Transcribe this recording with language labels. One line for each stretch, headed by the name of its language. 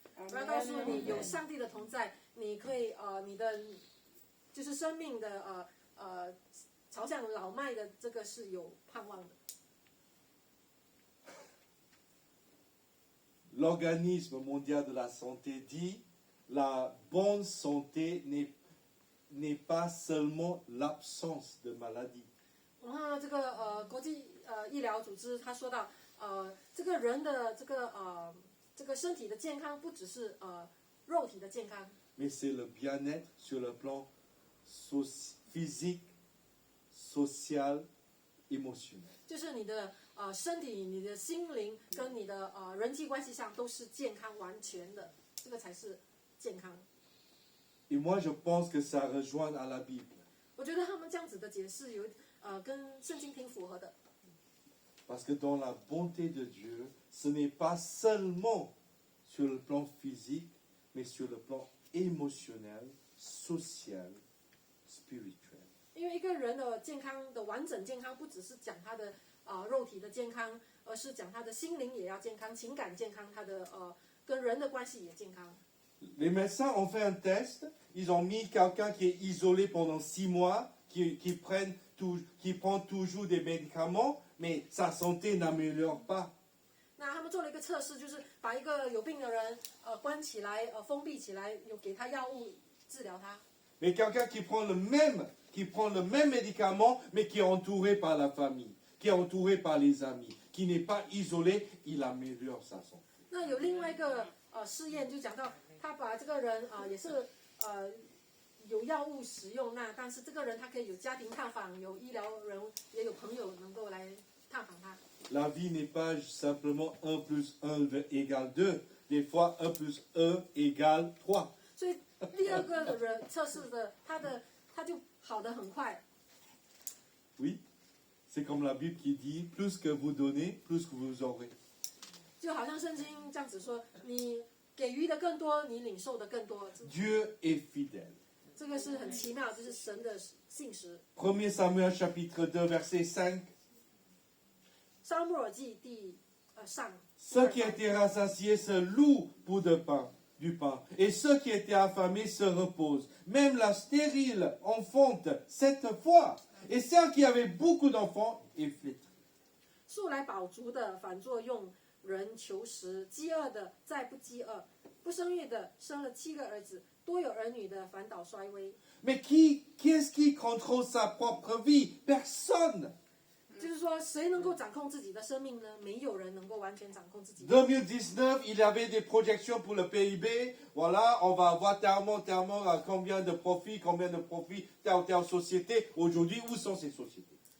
Chinese: 我要告诉你，有上帝的同在，你可以你的就是生命的朝向老迈的这个是有盼望的。
French: L'Organisme mondial de la santé dit la bonne santé n'est pas seulement l'absence de maladie.
Chinese: 我看这个国际医疗组织他说到这个人的这个身体的健康不只是肉体的健康，
French: Mais c'est le bien-être sur le plan physique, social, émotionnel.
Chinese: 就是你的身体、你的心灵跟你的人际关系上都是健康完全的，这个才是健康。
French: Et moi, je pense que ça rejoint à la Bible.
Chinese: 我觉得他们这样子的解释有跟圣经挺符合的。
French: Parce que dans la bonté de Dieu, ce n'est pas seulement sur le plan physique, mais sur le plan émotionnel, social, spirituel.
Chinese: 因为一个人的健康的完整健康，不只是讲他的肉体的健康，而是讲他的心灵也要健康，情感健康，他的跟人的关系也健康。
French: Les médecins ont fait un test, ils ont mis quelqu'un qui est isolé pendant 6 mois, qui prend toujours des médicaments, mais sa santé n'améliore pas.
Chinese: 那他们做了一个测试，就是把一个有病的人关起来，封闭起来，有给他药物治疗他。
French: Mais quelqu'un qui prend le même médicament, mais qui est entouré par la famille, qui est entouré par les amis, qui n'est pas isolé, il améliore sa santé.
Chinese: 那有另外一个试验，就讲到他把这个人也是有药物使用，但是这个人他可以有家庭探访，有医疗人，也有朋友能够来探访他。
French: La vie n'est pas simplement 1 plus 1 égale 2. Des fois, 1 plus 1 égale 3.
Chinese: 所以第二个人测试的他就好得很快。
French: Oui, c'est comme la Bible qui dit, plus que vous donnez, plus que vous aurez.
Chinese: 就好像圣经这样子说，你给予的更多，你领受的更多。
French: Dieu est fidèle.
Chinese: 这个是很奇妙，就是神的信实。
French: 1 Samuel chapitre 2 verset 5.
Chinese: 撒母耳记第上。
French: Ceux qui étaient rassasiés se louent pour du pain, et ceux qui étaient affamés se reposent. Même la stérile enfante 7 fois, et celle qui avait beaucoup d'enfants est flétrie.
Chinese: 素来饱足的反作用人求食，饥饿的再不饥饿，不生育的生了7个儿子，多有儿女的反倒衰微。
French: Mais qui est-ce qui contrôle sa propre vie? Personne.
Chinese: 就是说，谁能够掌控自己的生命呢？没有人能够完全掌控自己。
French: 2019, il y avait des projections pour le PIB. Voilà, on va avoir tellement, combien de profits, telle ou telle société. Aujourd'hui, où sont ces sociétés?